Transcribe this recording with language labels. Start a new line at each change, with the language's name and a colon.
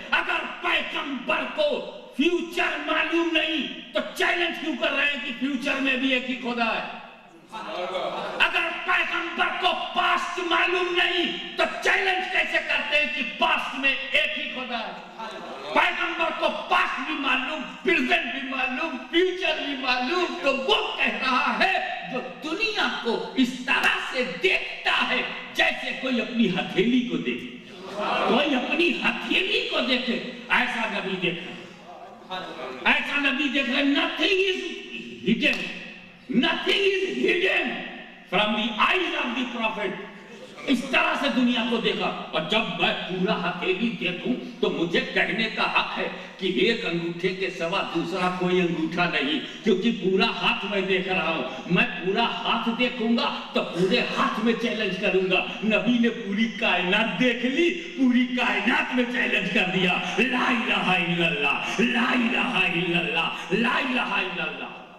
Urdu: اگر پیغمبر کو فیوچر معلوم نہیں تو چیلنج کیوں کر رہے ہیں کہ فیوچر میں بھی ایک ہی خدا ہے؟ اگر پیغمبر کو پاسٹ معلوم نہیں تو چیلنج کیسے کرتے ہیں کہ پاسٹ میں ایک ہی خدا ہے؟ پیغمبر کو پاسٹ بھی معلوم، پریزنٹ بھی معلوم، فیوچر بھی معلوم. تو وہ کہہ رہا ہے جو دنیا کو اس طرح سے دیکھتا ہے جیسے کوئی اپنی ہتھیلی کو دیکھے. کوئی اپنی ہتھیلی کو دیکھے ایسا نبی دیکھا. ایسا نبی دیکھ رہے.
English: nothing is hidden. Nothing is hidden from the eyes of the prophet.
Urdu: اس طرح سے دنیا کو دیکھا. اور جب میں پورا ہتھیلی دیکھوں تو مجھے کہنے کا حق ہے کہ ایک انگوٹھے کے سوا دوسرا کوئی انگوٹھا نہیں, کیونکہ پورا ہاتھ میں دیکھ رہا ہوں. میں پورا ہاتھ دیکھوں گا تو پورے ہاتھ میں چیلنج کروں گا. نبی نے پوری کائنات دیکھ لی, پوری کائنات میں چیلنج کر دیا,
Arabic: لا الہ الا اللہ,
Urdu: لا الہ الا اللہ, لا الہ الا اللہ.